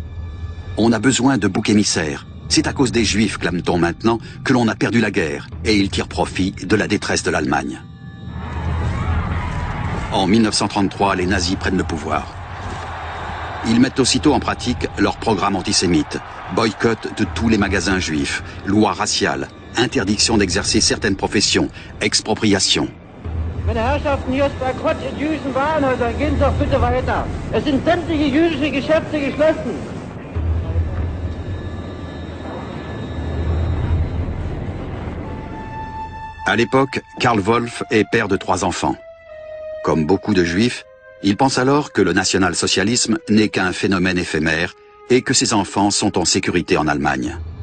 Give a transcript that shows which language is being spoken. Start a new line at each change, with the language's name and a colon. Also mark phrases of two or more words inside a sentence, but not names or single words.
French: On a besoin de boucs émissaires. C'est à cause des Juifs, clame-t-on maintenant, que l'on a perdu la guerre, et ils tirent profit de la détresse de l'Allemagne. En 1933, les nazis prennent le pouvoir. Ils mettent aussitôt en pratique leur programme antisémite. Boycott de tous les magasins juifs, loi raciale, interdiction d'exercer certaines professions, expropriation.
German: Meine Herrschaften, hier ist Boykott in jüdischen Warenhäusern. Gehen Sie doch bitte weiter. Es sind sämtliche jüdische Geschäfte geschlossen.
French: À l'époque, Karl Wolf est père de 3 enfants. Comme beaucoup de juifs, il pense alors que le national-socialisme n'est qu'un phénomène éphémère et que ses enfants sont en sécurité en Allemagne.